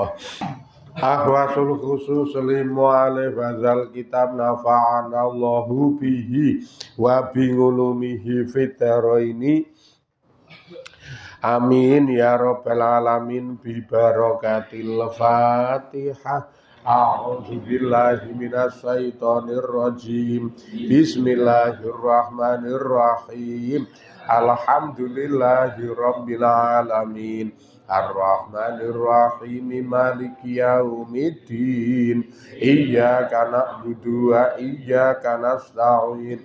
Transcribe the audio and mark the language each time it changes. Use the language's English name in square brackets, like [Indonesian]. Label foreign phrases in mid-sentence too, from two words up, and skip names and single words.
[Arabic] أحوص خصوص لمؤلف هذا الكتاب نفعنا الله به وبعلومه في الدارين. آمين يا رب العالمين ببركة الفاتحة. أعوذ بالله من الشيطان الرجيم. بسم الله الرحمن الرحيم. الحمد لله رب العالمين. الرحمن الرحيم مالك يوم الدين. إياك نعبد وإياك نستعين.